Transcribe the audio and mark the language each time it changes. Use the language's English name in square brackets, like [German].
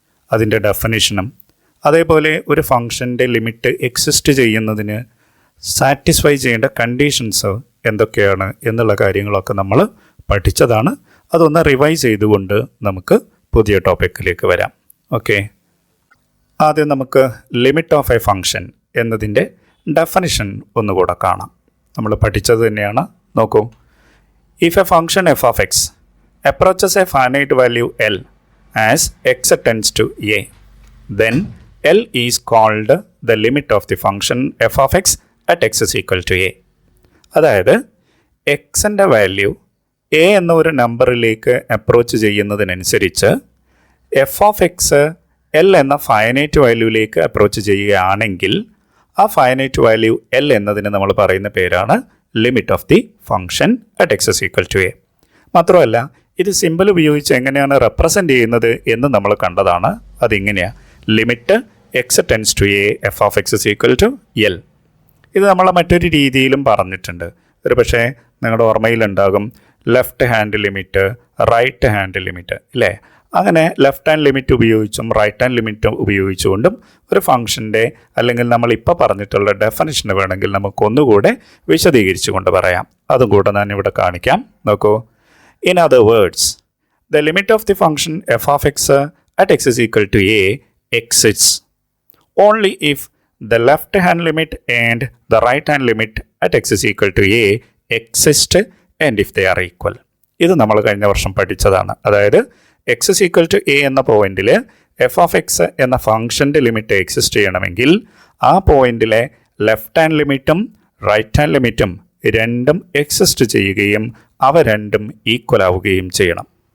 [Malayalam] അതിൻ്റെ ഡെഫിനിഷനും അതേപോലെ ഒരു ഫംഗ്ഷൻ്റെ ലിമിറ്റ് എക്സിസ്റ്റ് ചെയ്യുന്നതിന് സാറ്റിസ്ഫൈ ചെയ്യേണ്ട കണ്ടീഷൻസ് എന്തൊക്കെയാണ് എന്നുള്ള കാര്യങ്ങളൊക്കെ നമ്മൾ പഠിച്ചതാണ്. അതൊന്ന് റിവൈസ് ചെയ്തുകൊണ്ട് നമുക്ക് പുതിയ ടോപ്പിക്കിലേക്ക് വരാം. ഓക്കെ, ആദ്യം നമുക്ക് ലിമിറ്റ് ഓഫ് എ ഫംഗ്ഷൻ എന്നതിൻ്റെ ഡെഫിനിഷൻ ഒന്നുകൂടെ കാണാം. നമ്മൾ പഠിച്ചത് തന്നെയാണ്. [English] നോക്കൂ, if a function f of x approaches a finite value L as x tends to a, then L is called the limit of the function f of x at x is equal to a. [Malayalam] അതായത് എക്സിൻ്റെ value A എന്ന ഒരു നമ്പറിലേക്ക് approach ചെയ്യുന്നതിനനുസരിച്ച് F of X L എന്ന finite വാല്യൂവിലേക്ക് approach ചെയ്യുകയാണെങ്കിൽ ആ finite value L എന്നതിന് നമ്മൾ പറയുന്ന പേരാണ് [English] Limit of the function at x is equal to a. [Malayalam] മാത്രമല്ല ഇത് സിമ്പിൾ ഉപയോഗിച്ച് എങ്ങനെയാണ് റെപ്രസെൻ്റ് ചെയ്യുന്നത് എന്ന് നമ്മൾ കണ്ടതാണ്. അതിങ്ങനെയാണ്, [English] Limit x tends to a f of x is equal to L. [Malayalam] ഇത് നമ്മൾ മറ്റൊരു രീതിയിലും പറഞ്ഞിട്ടുണ്ട്. ഒരു പക്ഷേ നിങ്ങളുടെ ഓർമ്മയിലുണ്ടാകും left hand limit, right hand limit ഇല്ലേ? അങ്ങനെ ലെഫ്റ്റ് ഹാൻഡ് ലിമിറ്റ് ഉപയോഗിച്ചും റൈറ്റ് ഹാൻഡ് ലിമിറ്റ് ഉപയോഗിച്ചുകൊണ്ടും ഒരു ഫംഗ്ഷൻ്റെ അല്ലെങ്കിൽ നമ്മളിപ്പോൾ പറഞ്ഞിട്ടുള്ള ഡെഫിനിഷൻ വേണമെങ്കിൽ നമുക്കൊന്നുകൂടെ വിശദീകരിച്ചു കൊണ്ട് പറയാം. അതും കൂടെ ഞാൻ ഇവിടെ കാണിക്കാം. [English] നോക്കൂ, in other words, the limit of the function f of x at x is equal to a exists only if the left hand limit and the right hand limit at x is equal to a exist and if they are equal. [Malayalam] ഇത് നമ്മൾ കഴിഞ്ഞ വർഷം പഠിച്ചതാണ്. അതായത് [English] x is equal to a [Malayalam] എന്ന പോയിന്റിൽ f of x എന്ന ഫംഗ്ഷൻ്റെ limit exist ചെയ്യണമെങ്കിൽ ആ പോയിന്റിലെ ലെഫ്റ്റ് ഹാൻഡ് ലിമിറ്റും റൈറ്റ് ഹാൻഡ് ലിമിറ്റും രണ്ടും എക്സിസ്റ്റ് ചെയ്യുകയും അവ രണ്ടും ഈക്വൽ ആവുകയും ചെയ്യണം.